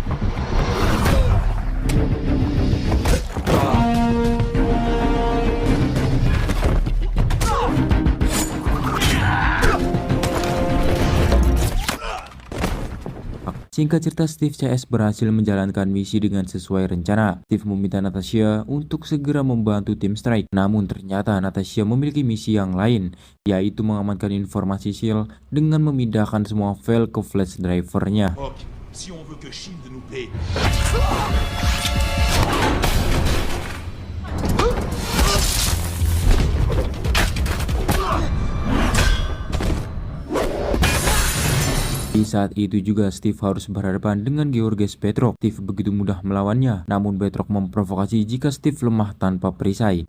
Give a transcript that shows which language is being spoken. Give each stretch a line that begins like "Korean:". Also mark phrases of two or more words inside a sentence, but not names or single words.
Indonesian: Singkat cerita, Steve CS berhasil menjalankan misi dengan sesuai rencana. Steve meminta Natasha untuk segera membantu tim Strike. Namun ternyata Natasha memiliki misi yang lain, yaitu mengamankan informasi SEAL dengan memindahkan semua file ke
English: flash drivernya.
French: Si on veut que Shield nous paie.
Indonesian: Di saat itu juga Steve harus berhadapan dengan Georges Petrov. Steve begitu mudah melawannya, namun Petrov memprovokasi jika Steve lemah tanpa perisai.